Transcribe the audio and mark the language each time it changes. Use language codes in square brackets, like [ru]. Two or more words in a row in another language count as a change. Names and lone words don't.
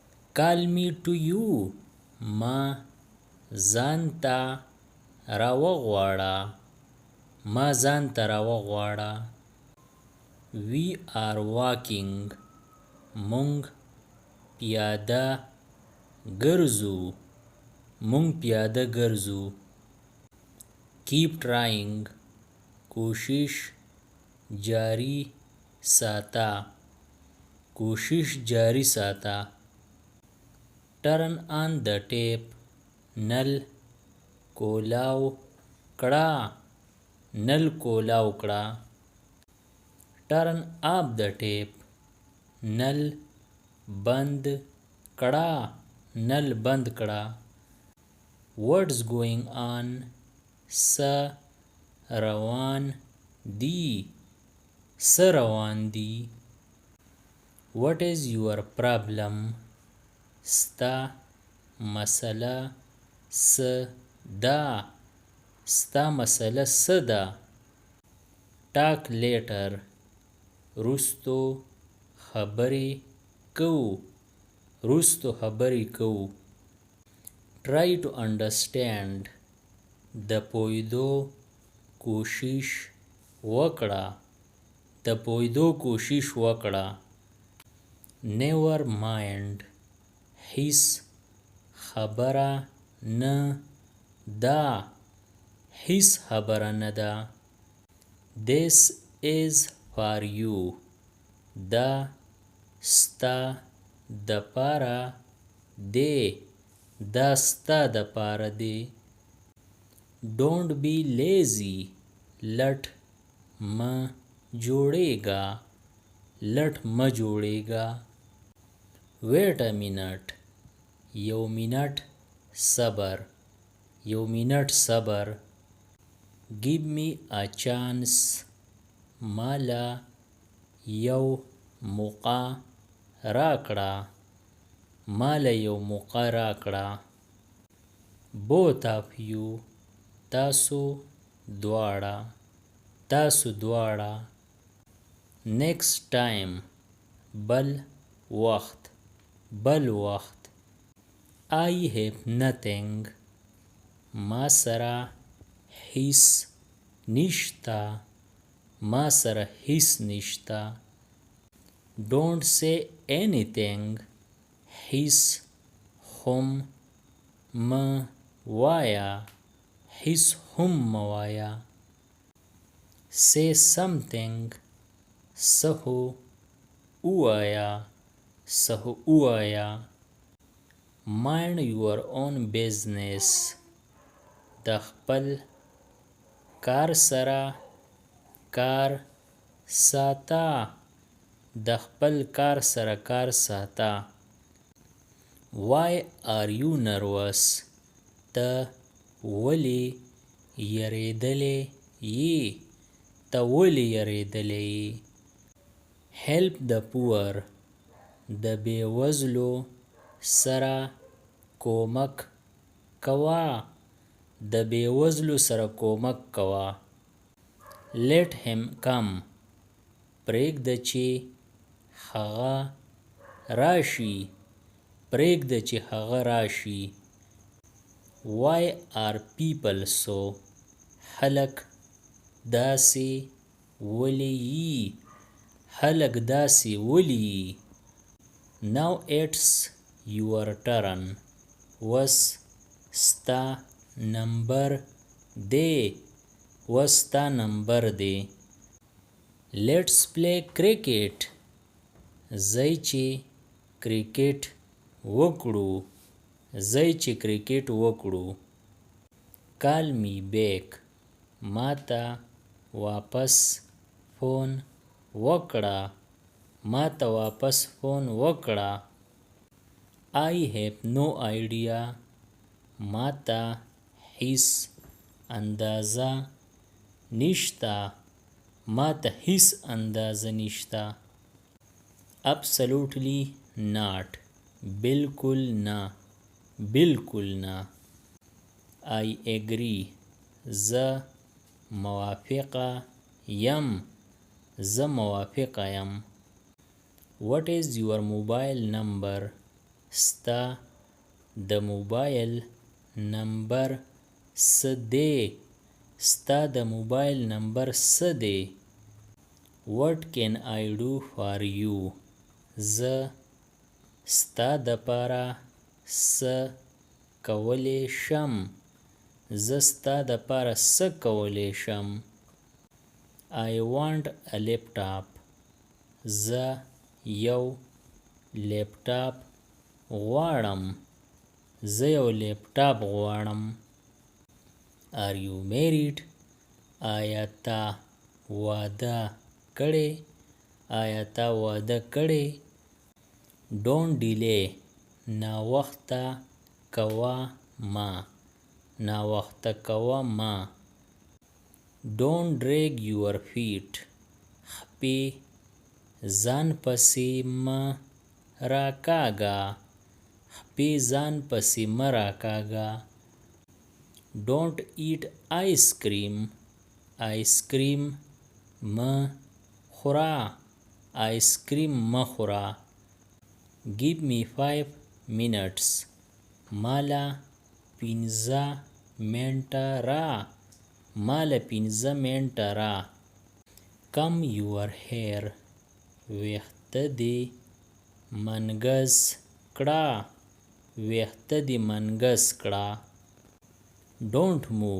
[en] Call me to you. [ps] ما ځانته راوغواړه. ما ځانته راوغواړه. [en] We are walking. [ps] مونږ پیاده ګرځو. مونږ پیاده ګرځو. [en] Keep trying. [ps] کوشش جاری ساته. کوشش جاری ساته. [en] Turn on the tap. [ps] نل کولاو کړه. نل کولاو کړه. [en] Turn off the tap. [ps] نل بند کړه. نل بند کړه. [en] What's going on? [ps] څه روان دي. څه روان دي. [en] What is your problem? [ps] ستا مسله څه ده. ستا مسله څه ده. [en] Talk later. [ps] رستو خبرې کوو. رستو خبرې کوو. [en] Try to understand. [ps] د پوهېدو کوشش وکړه. د پوهېدو کوشش وکړه. [en] Never mind. [ps] هیڅ خبره نه ده. هیڅ خبره نه ده. [en] This is for you. [ps] دا ستا دپاره دی. دا ستا دپاره دی. [en] Don't be lazy. [ps] لټ مه جوړېږه. لټ مه جوړېږه. [en] Wait a minute. [ps] یو منټ صبر. یو منټ صبر. [en] Give me a chance. [ps] مالا یو موقع راکړه. مالا یو موقع راکړه. [en] Both of you. [ps] تاسو دواړه. تاسو دواړه. [en] Next time. [ps] بل وخت. بل وخت. [en] I have nothing. [ps] ما سره هیڅ نشته. ما سره هیڅ نشته. [en] Don't say anything. [ps] هیڅ هم مه وایه. هیڅ هم مه وایه. [en] Say something. [ps] څه خو ووایه. څه خو ووایه. [en] Mind your own business. [ps] د خپل کار سره کار ساته. د خپل کار سره کار ساته. [en] Why are you nervous? [ps] ته ولې یریدلی یې. ته ولې یریدلی یې. [en] Help the poor. [ps] د بېوزلو سره کومک کوه. د بېوزلو سره کومک کوه. [en] Let him come. [ps] پرېږده چې هغه راشي. پرېږده چې هغه راشي. [en] Why are people so? [ps] خلک داسې ولې یي. خلک داسې ولې یي. [en] Now it's your turn. [ps] وس ستا نمبر دی. وس ستا نمبر دی. [en] Let's play cricket. [ps] ځئ چې کرکټ وکړو. ځئ چې کرکټ وکړو. [en] Call me back. [ps] ما ته واپس فون وکړه. ما ته واپس فون وکړه. [en] I have no idea. [ps] ما ته هیڅ اندازه نشته. ما ته هیڅ اندازه نشته. [en] Absolutely not. [ps] بالکل نه. بالکل نه. [en] I agree. [ps] زه موافقه یم. زه موافقه یم. [en] What is your mobile number? [ps] ستا د موبایل نمبر څه دی؟ ستا د موبایل نمبر څه دی؟ [en] What can I do for you? [ps] زه ستا دپاره څه کولی شم؟ زه ستا دپاره څه کولی شم؟ [en] I want a laptop. [ps] زه یو لیپټاپ غواړم. زه یو لیپټاپ غواړم. [en] Are you married? [ps] آیا تا واده کړی؟ آیا تا واده کړی؟ [en] Don't delay. [ps] ناوخته کوه مه. ناوخته کوه مه. [en] Don't drag your feet. [ps] خپې ځان پسې مه راکاږه. خپې ځان پسې مه راکاږه. [en] Don't eat ice cream. [ps] آیس کریم مه خوره. آیس کریم مه خوره. [en] Give me 5 minutes. [ps] ماله 15 منټه را. ماله 15 منټه را. [en] Comb your hair. [ps] ویښته دې منګز کړه. ویښته دې منګز کړه. [en] Don't move.